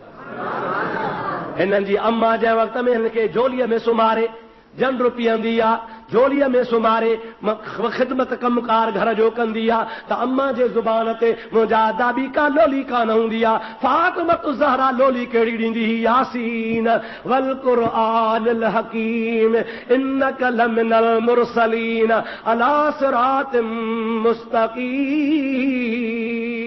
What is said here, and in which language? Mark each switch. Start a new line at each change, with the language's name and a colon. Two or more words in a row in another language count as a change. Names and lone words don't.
Sindhi: हिननि जी अम्मा जंहिं वक़्त में हिन खे झोलीअ में सुम्हारे, जंड पीअंदी आहे, झोलीअ में सुम्हारे ख़िदमत कमकार घर जो कंदी आहे, त अम्मा जे ज़ुबान ते मुंहिंजा दादी का लोली कान हूंदी आहे। फातिमत ज़हरा लोली कहिड़ी ॾींदी हुई?
Arabic: يس والقرآن الحكيم إنك لمن المرسلين على صراط مستقيم.